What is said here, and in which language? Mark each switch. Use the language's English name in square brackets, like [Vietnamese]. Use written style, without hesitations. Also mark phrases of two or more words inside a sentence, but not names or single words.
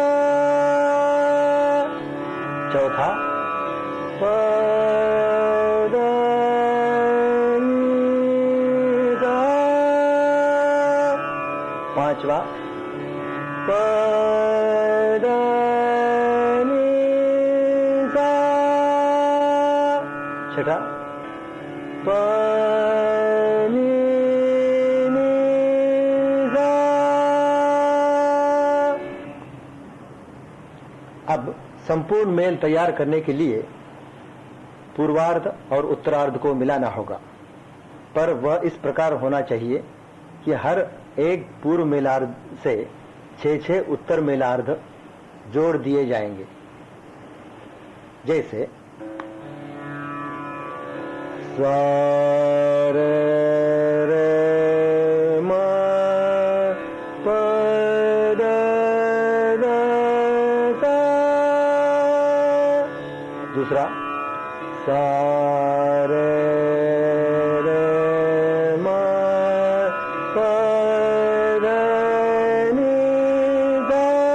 [Hindi] चौथा प ध नि सा, पांचवा प ध नि सा, छठा प नि सा। अब संपूर्ण मेल तैयार करने के लिए पूर्वार्ध और उत्तरार्ध को मिलाना होगा, पर वह इस प्रकार होना चाहिए कि हर एक पूर्व मेलार्ध से 6-6 उत्तर मेलार्ध जोड़ दिए जाएंगे। जैसे सा रे रे म प ध ध सा, दूसरा सा रे रे म प ध नि सा,